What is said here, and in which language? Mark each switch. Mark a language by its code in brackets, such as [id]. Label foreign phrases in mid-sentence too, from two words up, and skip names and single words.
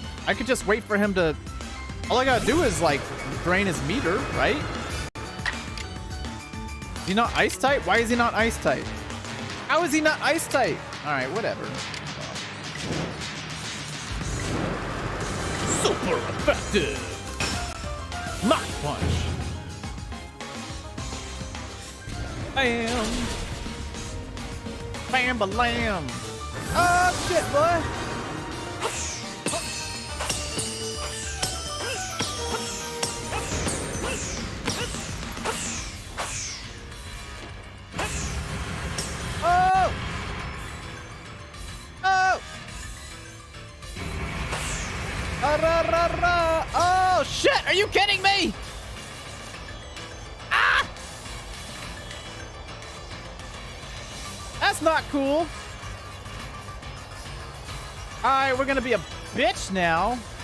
[en] I could just wait for him to... All I gotta do is, like, drain his meter, right? Is he not Ice-type? Why is he not Ice-type? How is he not Ice-type? Alright, whatever. Super effective! Mach Punch! Bam! Bam-ba-lam! Oh, shit, boy! Oh! Oh! Ra-ra-ra-ra! Oh, shit! Are you kidding me? Ah! That's not cool. Alright, we're gonna be a bitch now.